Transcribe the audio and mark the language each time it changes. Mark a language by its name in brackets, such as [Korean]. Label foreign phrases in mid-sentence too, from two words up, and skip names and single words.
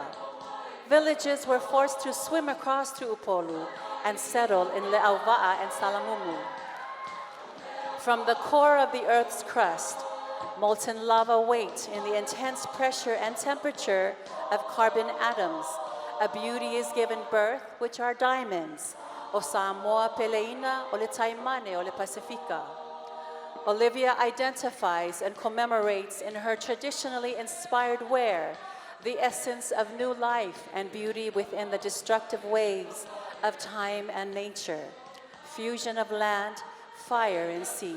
[English] Villages were forced to swim across to Upolu and settle in Le'auva'a and Salamumu. From the core of the Earth's crust, molten lava waits in the intense pressure and temperature of carbon atoms. A beauty is given birth, which are diamonds. [Samoan] O Samoa Peleina, o le Taimane, o le Pacifica. [English] Olivia identifies and commemorates in her traditionally inspired wear the essence of new life and beauty within the destructive waves of time and nature. Fusion of land, fire, and sea.